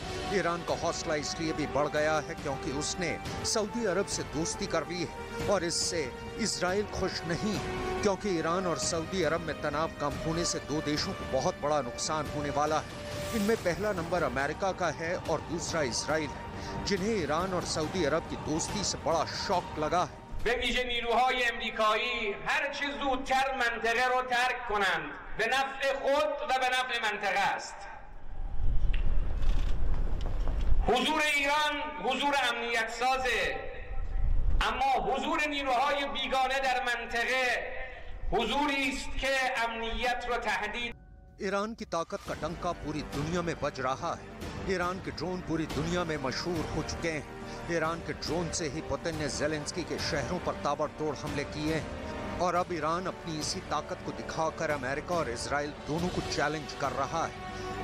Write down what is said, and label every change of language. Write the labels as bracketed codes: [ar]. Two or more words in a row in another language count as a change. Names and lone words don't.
[hi] ईरान का हौसला इसलिए भी बढ़ गया है क्योंकि उसने सऊदी अरब से दोस्ती कर ली है और इससे इजराइल खुश नहीं है, क्योंकि ईरान और सऊदी अरब में तनाव कम होने से दो देशों को बहुत बड़ा नुकसान होने वाला है। इनमें पहला नंबर अमेरिका का है और दूसरा इजराइल है, जिन्हें ईरान और सऊदी अरब की दोस्ती से बड़ा शॉक लगा है। [fa] به ویژه نیروهای امریکایی هر چه زودتر منطقه رو ترک کنند به نفع خود و به نفع منطقه است. حضور ایران حضور امنیت سازه، اما حضور نیروهای بیگانه در منطقه حضوری است که امنیت رو تهدید. [hi] ईरान की ताकत का डंका पूरी दुनिया में बज रहा है। ईरान के ड्रोन पूरी दुनिया में मशहूर हो चुके हैं। ईरान के ड्रोन से ही पुतिन ने ज़ेलेंस्की के शहरों पर ताबड़तोड़ हमले किए हैं और अब ईरान अपनी इसी ताकत को दिखाकर अमेरिका और इजराइल दोनों को चैलेंज कर रहा है।